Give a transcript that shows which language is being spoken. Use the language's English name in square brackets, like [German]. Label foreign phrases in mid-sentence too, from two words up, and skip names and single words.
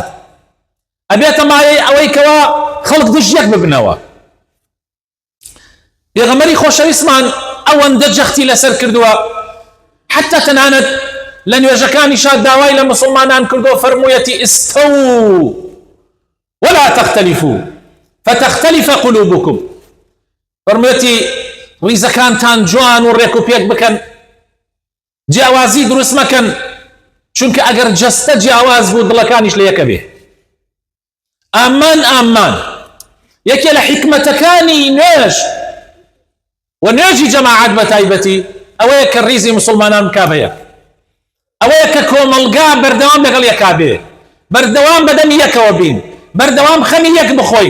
[Central Kurdish] ئەبێتە مایەی ئەوەی کەوا خەڵک دژیەک ببنەوە. پێغەمبەری خۆشەویستمان ئەوەندە جەختی لەسەر کردووە، حتى تەنانەت لە نوێژەکانیشا داوای لە مسلمانان کردو فەرموویەتی [Arabic] ئستەو ولا تختلفوا فتختلف قلوبكم. [Central Kurdish] فەرموویەتی ڕیزەکانتان جوان و ڕێک و پێک بکەن، جیاوازی دروست مەکەن، چونکە ئەگەر جەستە جیاواز بوو دڵەکانیش لە یەکە بێ. ئامان یەکێ لە حیکمەتەکانی نوێژ و نوێژی جەماعەت بە تایبەتی ئەوەیە کە ڕیزی مسلمانان بکا بە یەک، ئەوەیە کە کۆمەڵگا بەردەوام لەگەڵ یەکا بێ، بەردەوام بەدەمی یەکەوە بین، بەردەوام خەمی یەک بخۆین.